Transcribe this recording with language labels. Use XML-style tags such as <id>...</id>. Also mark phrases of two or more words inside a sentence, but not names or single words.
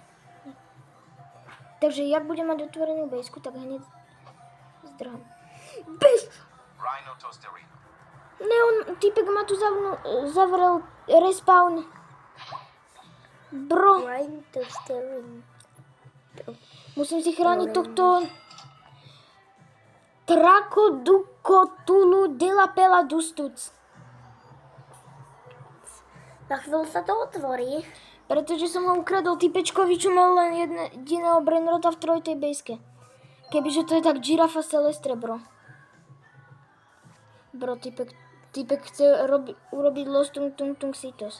<sk>Takže jak budem mať otvorenú bejsku, tak hneď zdrhám. Bež! Ne, týpek ma tu zavrel respawn. Bro. Musím si chrániť tohto Trakodukotulu de la pela dustuc. Na chvíľu sa to otvorí. Pretože som ho ukradol typečkovi, čo mal len jediného brainrota v trojtej bejske. Kebyže to je tak Girafa Celestre, bro. Bro, typek Typek chce urobiť Los Tung Tung Tung Sitos.</sk>